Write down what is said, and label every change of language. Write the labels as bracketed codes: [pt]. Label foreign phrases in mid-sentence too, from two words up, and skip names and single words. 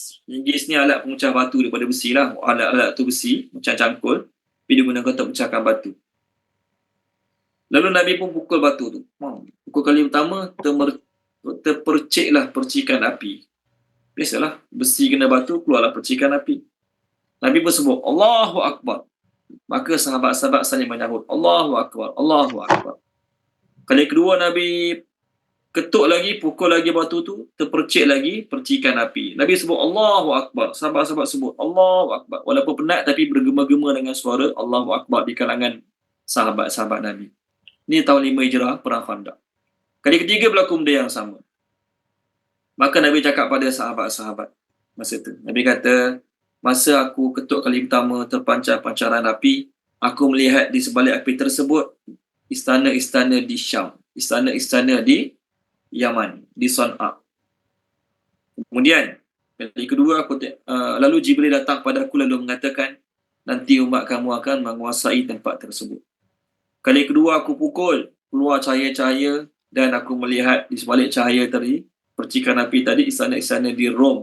[ms] Linggis ni alat pemecah batu daripada besi lah. Alat-alat tu besi, macam cangkul. Tapi dia gunakan untuk pecahkan batu. Lalu Nabi pun pukul batu tu. Pukul kali pertama, terperciklah percikan api. Biasalah, besi kena batu, keluarlah percikan api. Nabi pun sebut, [ar] الله أكبر. [ms] Maka sahabat-sahabat saling menyahut, [ar] الله أكبر، الله أكبر. [ms] Kali kedua Nabi ketuk lagi, pukul lagi batu tu, terpercik lagi percikan api. Nabi sebut [ar] الله أكبر. [ms] Sahabat-sahabat sebut [ar] الله أكبر. [ms] Walaupun penat tapi bergema-gema dengan suara [ar] الله أكبر [ms] di kalangan sahabat-sahabat Nabi. Ini tahun 5 Hijrah, perang Khandaq. Kali ketiga berlaku benda yang sama. Maka Nabi cakap pada sahabat-sahabat masa tu. Nabi kata, masa aku ketuk kali pertama terpancar pancaran api, aku melihat di sebalik api tersebut istana-istana di Syam, istana-istana di Yaman, di Sana'a. Kemudian kali kedua lalu Jibril datang pada aku lalu mengatakan, nanti umat kamu akan menguasai tempat tersebut. Kali kedua aku pukul, keluar cahaya-cahaya dan aku melihat di sebalik cahaya tadi percikan api tadi, istana-istana di Rom.